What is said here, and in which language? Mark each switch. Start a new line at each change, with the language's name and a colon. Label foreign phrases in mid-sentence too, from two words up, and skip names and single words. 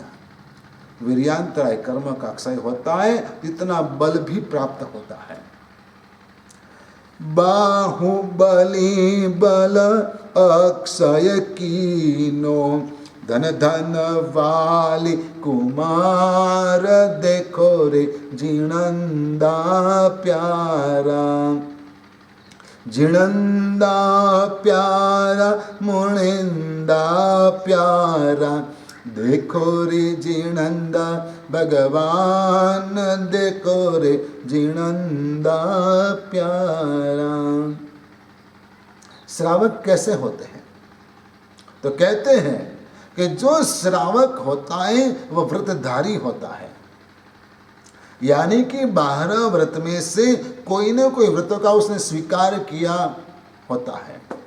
Hindi: वीर्यांतराय कर्म का अक्षय होता है, इतना बल भी प्राप्त होता है। बाहुबली बल अक्षय कीनो, धन धन वाली कुमार, देखो रे जिणंदा प्यारा, जिणंदा प्यारा, मुनिंदा प्यारा, देखो रे जिणंदा भगवान, देखो रे जिणंदा प्यारा। श्रावक कैसे होते हैं? तो कहते हैं कि जो श्रावक होता है वह व्रतधारी होता है, यानी कि 12 व्रत में से कोई ना कोई व्रत का उसने स्वीकार किया होता है।